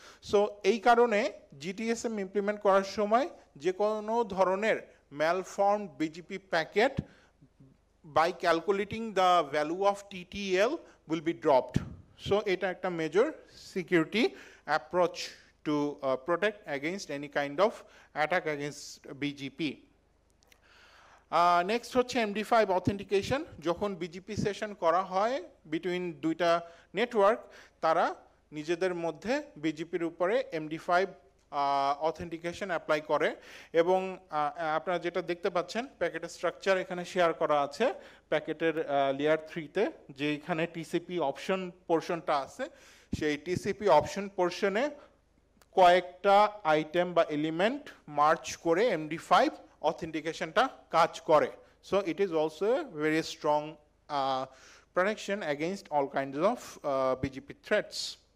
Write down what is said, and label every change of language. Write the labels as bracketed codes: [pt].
[bn] So এই কারণে জিটিএসএম implement করার সময় যে কোনো ধরনের ম্যালফর্মড BGP packet [en] By calculating the value of TTL will be dropped. [bn] So এটা একটা major security approach [en] to protect against any kind of attack against BGP. [bn] Next হচ্ছে MD5 authentication. যখন BGP সেশন করা হয় বিটুইন দুইটা নেটওয়ার্ক, তারা নিজেদের মধ্যে বিজিপির উপরে MD5 অথেন্টিকেশন অ্যাপ্লাই করে এবং আপনারা যেটা দেখতে পাচ্ছেন প্যাকেটের স্ট্রাকচার এখানে শেয়ার করা আছে প্যাকেটের লেয়ার 3-তে যে এখানে টিসিপি অপশন পোর্শনটা আছে সেই টিসিপি অপশন পোর্শনে কয়েকটা আইটেম বা এলিমেন্ট মার্চ করে MD5 অথেন্টিকেশনটা কাজ করে [en] So it is also a very strong protection against all kinds of BGP threats.